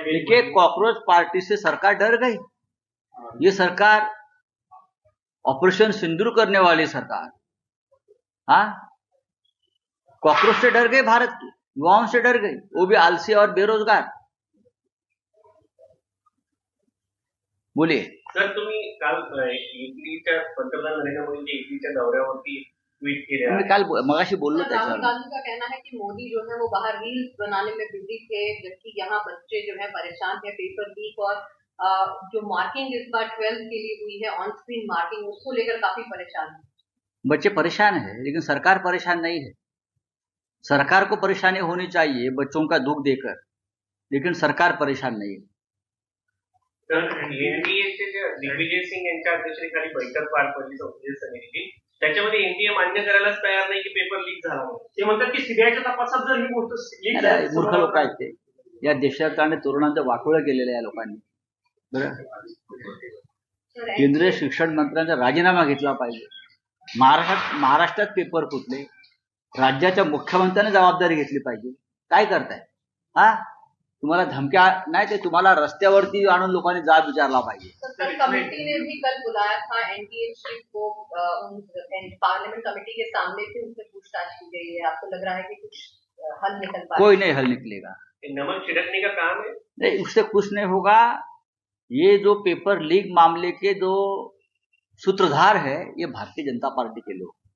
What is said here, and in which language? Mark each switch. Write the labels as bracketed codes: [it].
[hi] देखिए, cockroach party से सरकार डर गई. ये सरकार ऑपरेशन सिंदूर करने वाली सरकार, कॉकरोच से डर गई, भारत की युवाओं से डर गई, वो भी आलसी और बेरोजगार. बोलिए. [mr] सर, तुम्ही काल इटलीच्या पंतप्रधान नरेंद्र मोदींच्या इटलीच्या दौऱ्यावरती ट्वीट केले. मी काल मगाशी बोललो [hi] राहुल [mr] त्याच्यावर. [hi] गांधी का कहना है कि मोदी जो है वो बाहर रील्स बनाने में बिजी थे, जबकि यहाँ बच्चे जो है परेशान है. पेपर लीक और जो मार्किंग इस बार 12th के लिए हुई है, ऑन स्क्रीन मार्किंग, उसको लेकर काफी परेशान है. बच्चे परेशान है लेकिन सरकार परेशान नहीं है. सरकार को परेशानी होनी चाहिए बच्चों का दुख देकर, लेकिन सरकार परेशान नहीं है. [mr] तर एनडीएचे जे दिग्विजय सिंग यांच्या अध्यक्षतेखाली बैठक पार पडली संसदीय समितीची, त्याच्यामध्ये एनडीए मान्य करायलाच तयार नाही की पेपर लीक झाला. ते म्हणतात की सीबीआयच्या तपासात जर ही गोष्ट लीक झाली, मूर्ख लोक आहेत ते. या देशात आणि तरुणांचं वाटोळं केलेलं या लोकांनी. बरं, केंद्रीय शिक्षण मंत्र्यांचा राजीनामा घेतला पाहिजे. महाराष्ट्रात पेपर फुटले, राज्याच्या मुख्यमंत्र्यांनी जबाबदारी घेतली पाहिजे. काय करताय? तुम्हाला धमक्या नाही ते तुम्हाला रस्त्यावरती आणून लोकांनी जाब विचारला पाहिजे. [hi] कमेटी ने भी कल बुलाया था एनडीए चीफ को, पार्लियामेंट कमेटी के सामने भी उनसे पूछताछ की गई है. आपको लग रहा है कि कुछ हल निकल पाएगा? कोई नहीं हल निकलेगा. नमक छिड़कने का काम है. नहीं, उससे कुछ नहीं होगा. ये जो पेपर लीक मामले के जो सूत्रधार है ये भारतीय जनता पार्टी के लोग.